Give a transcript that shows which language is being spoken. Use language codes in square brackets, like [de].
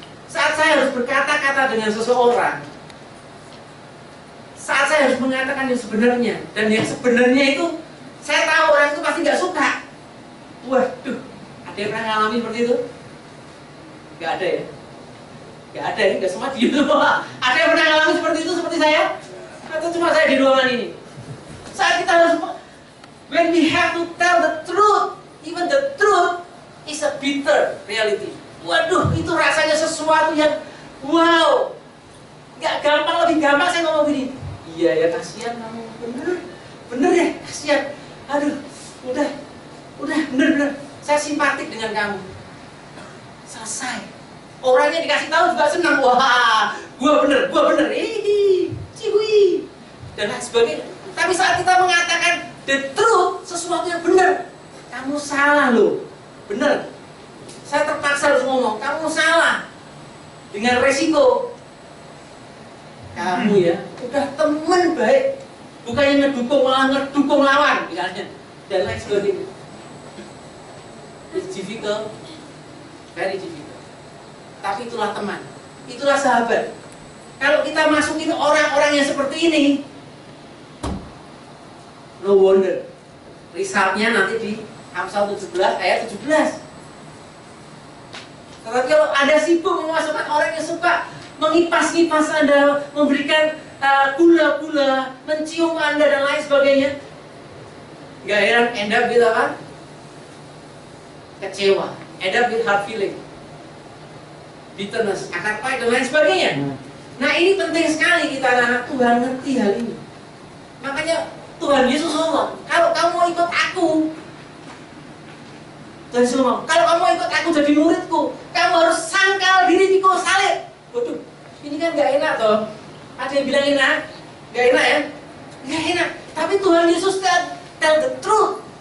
[id] Saat saya harus berkata-kata dengan seseorang, saat saya harus mengatakan yang sebenarnya, dan yang sebenarnya itu saya tahu orang itu pasti nggak suka. Waduh, ada yang pernah ngalamin seperti itu? Nggak ada ya? Nggak ada ya? Nggak semua diem semua. Ada yang pernah ngalamin seperti itu seperti saya? Atau cuma saya di ruangan ini? Saat kita harus, [en] when we have to tell the truth, even the truth is a bitter reality. [id] Waduh, itu rasanya sesuatu yang wow, nggak gampang, lebih gampang saya ngomong gini. Iya ya, kasihan kamu, bener ya, kasihan. Aduh, udah, bener. Saya simpatik dengan kamu. Selesai. Orangnya dikasih tahu juga senang. Wah, gua bener, cihui, dan lain sebagainya. Tapi saat kita mengatakan [en] the truth, [id] sesuatu yang benar, kamu salah loh, bener. Saya terpaksa harus ngomong, kamu salah. Dengan resiko kamu ya, udah teman baik, bukannya ngedukung, malah ngedukung lawan misalnya, dan lain sebagainya. [en] It's difficult, very difficult. [id] Tapi itulah teman, itulah sahabat. Kalau kita masukin orang-orang yang seperti ini, [en] no wonder [id] resultnya nanti di Amsal 17 ayat 17. Tetapi kalau Anda sibuk memasukkan orang yang suka mengipas-ngipas Anda, memberikan gula-gula, mencium Anda dan lain sebagainya, nggak heran [en] end up with [id] apa? Kecewa, [en] end up with hard feeling, bitterness, [id] akar pahit dan lain sebagainya. Nah ini penting sekali kita anak Tuhan ngerti hal ini. Makanya Tuhan Yesus ngomong, kalau kamu mau ikut aku, Tuhan Yesus ngomong, kalau kamu ikut aku jadi muridku, kamu harus sangkal diri pikul salib. Waduh, ini kan gak enak toh. Ada yang bilang enak? Gak enak ya? Gak enak. Tapi Tuhan Yesus [en] tell the truth.